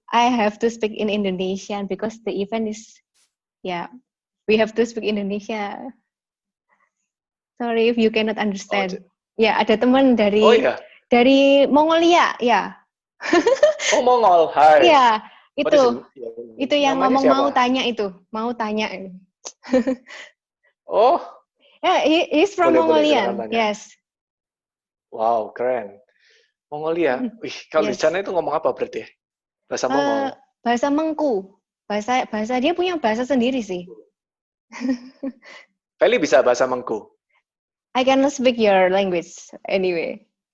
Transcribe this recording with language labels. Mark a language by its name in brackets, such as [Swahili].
[English] I have to speak in Indonesian because the event is, we have to speak Indonesia. Sorry if you cannot understand. [Indonesian] Ada teman dari dari Mongolia, ya. Oh, Mongol. Hai. Iya, itu yang ngomong siapa? Mau tanya. Oh. [English] He's from Mongolia. Yes. [Indonesian] Wow, keren. Mongolia. Wih, kalau di sana itu ngomong apa berarti? Bahasa Mongol. Bahasa Mengku. Bahasa dia punya bahasa sendiri sih. Feli bisa bahasa Mengku? [English] I cannot speak your language anyway.